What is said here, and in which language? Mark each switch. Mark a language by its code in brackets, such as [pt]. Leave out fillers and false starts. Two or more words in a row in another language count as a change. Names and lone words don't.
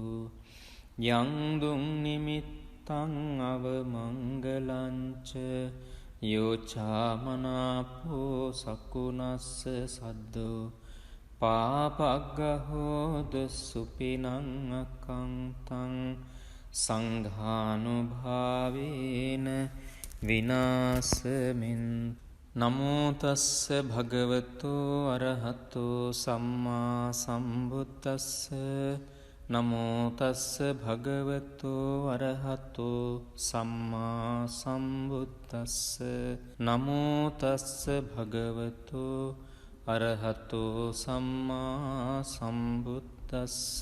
[pi] යං දුං නිමිත්තං අවමංගලංච යෝචාමනාපෝ සකුණස්ස සද්දෝ පාපග්ගහෝද සුපිනං අකංතං සංඝානුභාවේන විනාසමින්තු. නමෝ තස්ස භගවතු අරහතු සම්මා සම්බුද්දස්ස. නමෝ තස්ස භගවතු අරහතු සම්මා සම්බුද්දස්ස. නමෝ තස්ස භගවතු අරහතු සම්මා සම්බුද්දස්ස.